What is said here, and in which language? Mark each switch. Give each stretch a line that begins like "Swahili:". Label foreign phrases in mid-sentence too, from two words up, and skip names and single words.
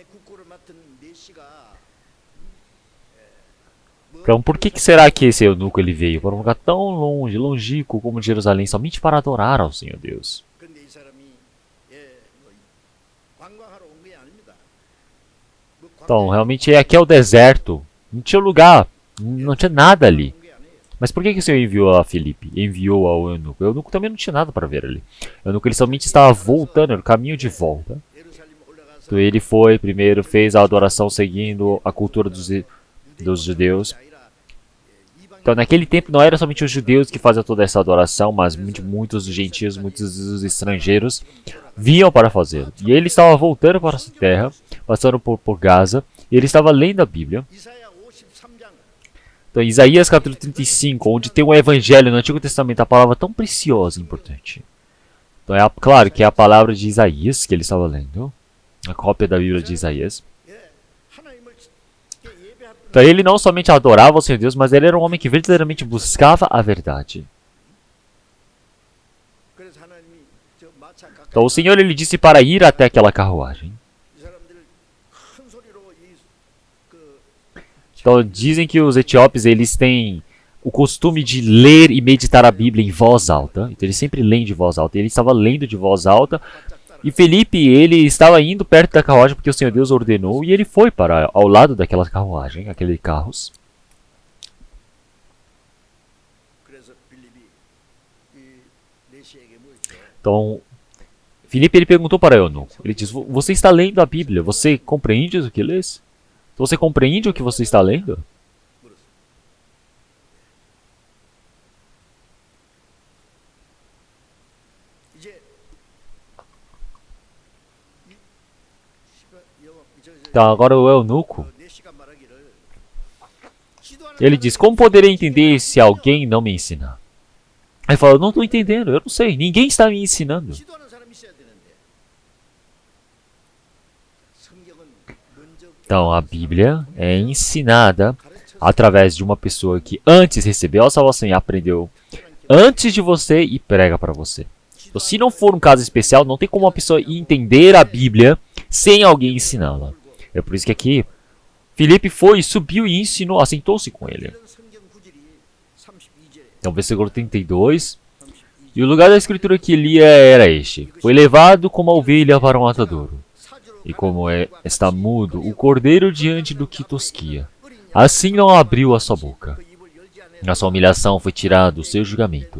Korean: 역할을 맡은 메시가
Portuguese: Então, por que será que esse eunuco ele veio para um lugar tão longe, longínquo como Jerusalém, somente para adorar ao Senhor Deus?
Korean: 근데 이 사람이 뭐 관광하러 온 게 아닙니다. 뭐
Portuguese: Então, realmente aqui é o deserto. Não tinha lugar, não tinha nada ali.
Korean: 온 게 아니에요.
Portuguese: Mas por que o Senhor enviou a Filipe? Enviou ao eunuco? O eunuco também não tinha nada para ver ali. O eunuco ele somente estava voltando, era o caminho de volta.
Korean: 예루살렘 올라가서
Portuguese: Então ele foi, primeiro fez a adoração seguindo a cultura dos judeus. Então naquele tempo não era somente os judeus que faziam toda essa adoração, mas muitos dos gentios, muitos dos estrangeiros vinham para fazê-lo. E ele estava voltando para essa terra, passando por Gaza, e ele estava lendo a Bíblia.
Korean: 이사야 53장
Portuguese: Então, Isaías capítulo 35, onde tem um evangelho no Antigo Testamento, a palavra tão preciosa e importante. Então, claro que é a palavra de Isaías que ele estava lendo, a cópia da Bíblia de Isaías.
Korean: 하나님을 예배할
Portuguese: Então, ele não somente adorava o Senhor Deus, mas ele era um homem que verdadeiramente buscava a verdade.
Korean: 그래서 하나님이 저 마차 가까이
Portuguese: Então, o Senhor ele disse para ir até aquela carruagem.
Korean: 이 사람들 큰 소리로 이그
Portuguese: Então, dizem que os etíopes eles têm o costume de ler e meditar a Bíblia em voz alta. Então, eles sempre leem de voz alta. Ele estava lendo de voz alta. E Felipe, ele estava indo perto da carruagem porque o Senhor Deus ordenou. E ele foi para ao lado daquela carruagem, aqueles carros.
Korean: 그래서 빌립이 이 메시에게 물죠.
Portuguese: Então, Felipe ele perguntou para eunuco. Ele diz, você está lendo a Bíblia? Você compreende o que lês? Você compreende o que você está lendo?
Korean: 물었어. 이제
Portuguese: Então, agora o eunuco,
Korean: 네시가 말하기를 기도하는
Portuguese: ele diz, como poderei entender se alguém não me ensinar? Aí fala, eu não estou entendendo, eu não sei, ninguém está me ensinando.
Korean: 기도하는 사람이 있어야 되는데 성경은 먼저
Portuguese: Então, a Bíblia é ensinada
Korean: 가르쳐서
Portuguese: através de uma pessoa que antes recebeu a salvação e aprendeu antes de você e prega para você. Então, se não for um caso especial, não tem como uma pessoa entender a Bíblia sem alguém ensiná-la. É por isso que aqui, Filipe foi, subiu e ensinou, assentou-se com ele.
Korean: 이런 성경 구절이 32절
Portuguese: Então, versículo 32. E o lugar da escritura que lia era este. Foi levado como a ovelha para o matadouro. E como está mudo o cordeiro diante do que tosquia. Assim não abriu a sua boca. Na sua humilhação foi tirado o seu julgamento.